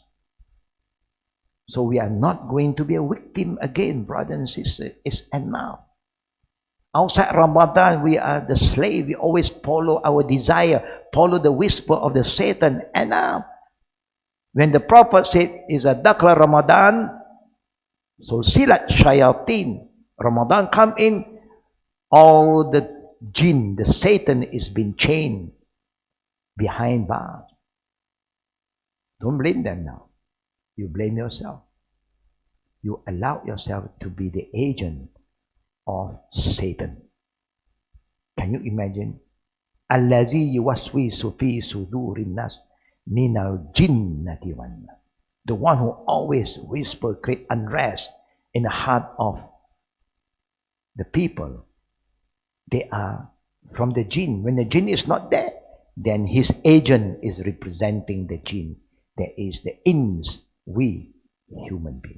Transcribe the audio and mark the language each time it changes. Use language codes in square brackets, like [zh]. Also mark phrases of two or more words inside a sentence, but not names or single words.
[en] So we are not going to be a victim again, brother and sister. It's enough. Outside Ramadan, we are the slave. We always follow our desire, follow the whisper of the Satan. And now, when the Prophet said, [ar] إذا دخل رمضان, [en] so [ar] سلسلت الشياطين, [en] Ramadan come in, all the jinn, the Satan is being chained behind bars. Don't blame them now. You blame yourself. You allow yourself to be the agent of Satan. Can you imagine? [ar] الذي يوسوس في صدور الناس من الجنة والناس. [en] The one who always whisper, create unrest in the heart of the people. They are from the jinn. When the jinn is not there, then his agent is representing the jinn. There is the ins, we, human beings.